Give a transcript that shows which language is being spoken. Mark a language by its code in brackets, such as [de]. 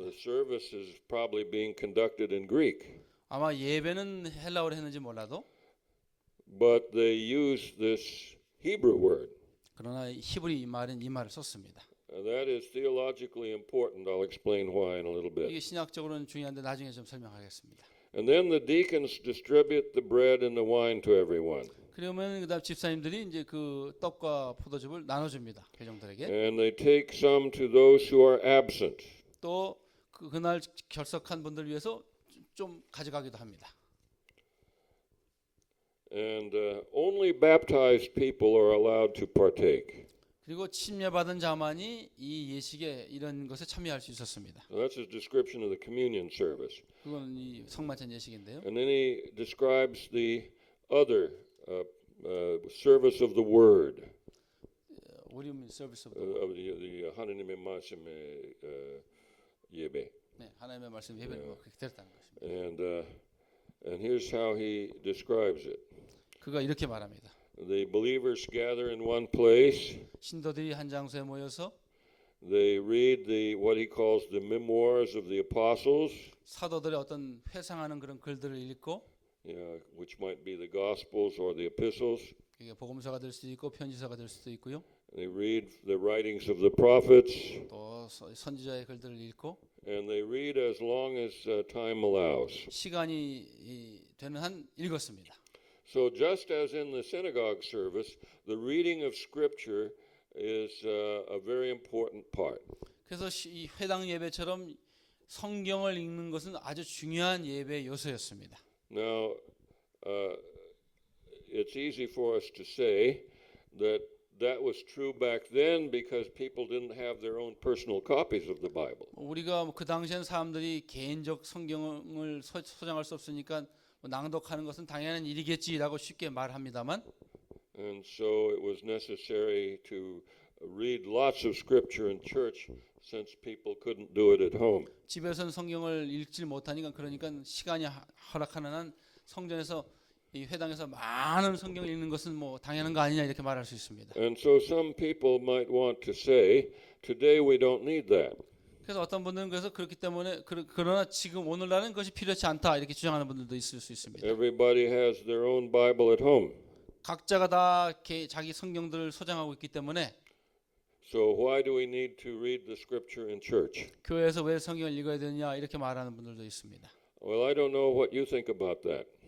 [en] The service is probably being conducted in Greek, [ko] 아마 예배는 헬라어로 했는지 몰라도 [en] but they use this Hebrew word. [ko] 그러나 히브리 말은 이 말을 썼습니다. [en] That is theologically important. I'll explain why in a little [ko] 이게 [en] bit. [ko] 신학적으로는 중요한데 나중에 좀 설명하겠습니다. [en] And then the deacons distribute the bread and the wine to everyone. [ko] 그러면 그다음 집사님들이 이제 그 떡과 포도즙을 나눠줍니다. 회중들에게. [en] And they take some to those who are absent. [ko] 또 그날 결석한 분들 위해서 좀 가져가기도 합니다. [en] And only baptized people are allowed to partake. [ko] 그리고 침례받은 자만이 이 예식에 이런 것에 참여할 수 있었습니다. [en] So that's his description of the communion service. [ko] 그건 이 성만찬 예식인데요. [en] And then he describes the other service of the word, What do you mean service of of the [ko] 하나님의 말씀의 예배. 네, 하나님의 말씀 예배를 뭐 그렇게 드렸다는 것입니다. [en] And here's how he describes it. [ko] 그가 이렇게 말합니다. [en] The believers gather in one place. [ko] 신도들이 한 장소에 모여서 [en] They read what he calls the memoirs of the apostles, [ko] 사도들의 어떤 회상하는 그런 글들을 읽고 [en] which might be the gospels or the epistles. [ko] 이게 복음서가 될 수도 있고 편지서가 될 수도 있고요. [en] They read the writings of the prophets, [ko] 또 선지자의 글들을 읽고 [en] and they read as long as time allows. [ko] 시간이 되는 한 읽었습니다. [en] So just as in the synagogue service, the reading of scripture is a very important part. [ko] 그래서 이 회당 예배처럼 성경을 읽는 것은 아주 중요한 예배 요소였습니다. [en] Now, it's easy for us to say that was true back then because people didn't have their own personal copies of the Bible. [ko] 우리가 그 당시엔 사람들이 개인적 성경을 소장할 수 없으니까 낭독하는 것은 당연한 일이겠지라고 쉽게 말합니다만 [en] And so it was necessary to read lots of scripture in church since people couldn't do it at home. [ko] 집에서는 성경을 읽지 못하니까 그러니까 시간이 허락하는 한 성전에서 이 회당에서 많은 성경을 읽는 것은 뭐 당연한 거 아니냐 이렇게 말할 수 있습니다. [en] And so some people might want to say, today we don't need that. [ko] 그래서 어떤 분들은 그래서 그렇기 때문에 그러나 지금 오늘날은 그것이 필요치 않다 이렇게 주장하는 분들도 있을 수 있습니다. [en] Everybody has their own Bible at home. [ko] 각자가 다 자기 성경들을 소장하고 있기 때문에 [en] So why do we need to read the scripture in church? [ko] 교회에서 왜 성경을 읽어야 되느냐 이렇게 말하는 분들도 있습니다. [en] Well, I don't know what you think about that,